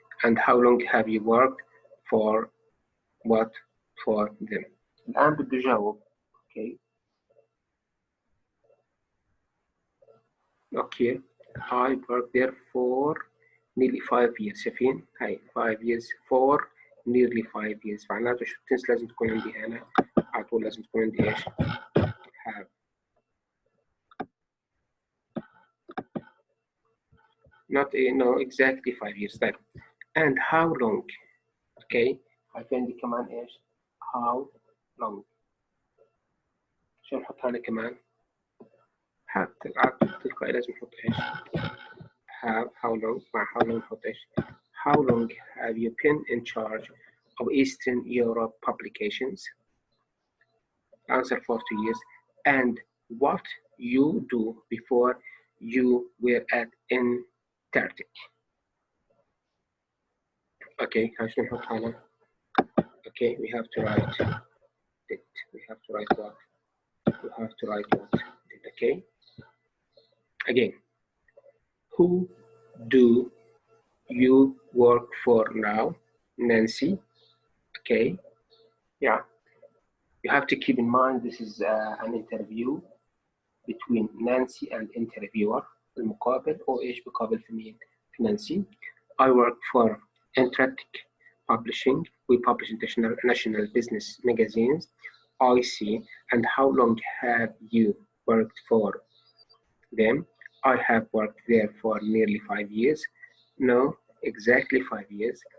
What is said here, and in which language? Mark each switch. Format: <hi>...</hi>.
<en>And how long have you worked for what for them.</en> <ar>الآن بده يجاوب. Okay.</ar> <en>Okay. I worked there for nearly 5 years.</en> <ar>شايفين؟ هاي</ar> <en>5 years for nearly 5 years.</en> <ar>معناته شو التنس لازم تكون عندي هنا؟ على طول لازم تكون عندي إيش؟ have.</ar> <en>Not no exactly 5 years.</en> <ar>طيب.</ar> <en>And how long? Okay.</en> <ar>عندي كمان إيش؟</ar> <en>How long?</en> <ar>شو نحط هنا كمان؟ تلقائي لازم نحط إيش؟ have.</ar> <en>How long?</en> <ar>مع</ar> <en>how long</en> <ar>نحط إيش؟</ar> <en>How long have you been in charge of Eastern Europe publications? Answer for 2 years. And what you do before you were at Antarctic?</en> <ar>Okay, عشان نحط هنا.</ar> <en>Okay, we have to write it. We have to write what? We have to write what? Okay. Again, who do you work for now? Nancy. Okay. Yeah. You have to keep in mind this is an interview between Nancy and interviewer.</en> <ar>المقابل أو إيش بقابل في مين؟ في Nancy.</ar> <en>I work for Antarctic Publishing. We publish international business magazines. I see. And how long have you worked for them? I have worked there for nearly 5 years. No, exactly 5 years.</en>